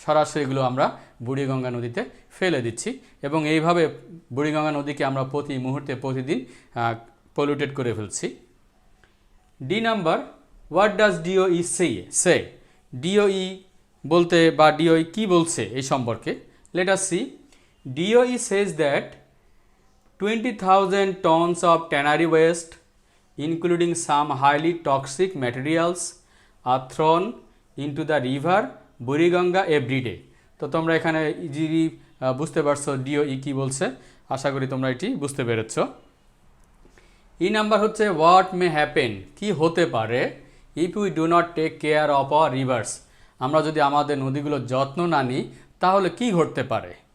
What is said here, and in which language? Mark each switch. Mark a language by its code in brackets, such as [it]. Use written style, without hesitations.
[bn] সরাসরি এগুলো আমরা বুড়িগঙ্গা নদীতে ফেলে দিচ্ছি, এবং এইভাবে বুড়িগঙ্গা নদীকে আমরা প্রতি মুহূর্তে প্রতিদিন পলিউটেড করে ফেলছি। [en] D number, what does DOE say? [bn] DOE বলতে বা ডিওই কি বলছে এই সম্পর্কে? [en] Let us see. DOE says that 20,000 tons of tannery waste including some highly toxic materials are thrown into the river Buriganga every day. [bn] তো তোমরা এখানে ইজিলি বুঝতে পারছো ডিওই কি বলছে, আশা করি তোমরা এটি বুঝতে পেরেছ। ই নাম্বার হচ্ছে [en] what may happen, [bn] কি হতে পারে, [en] if we do not take care of our rivers, [bn] আমরা যদি আমাদের নদীগুলোর যত্ন না নিই তাহলে কি ঘটতে পারে।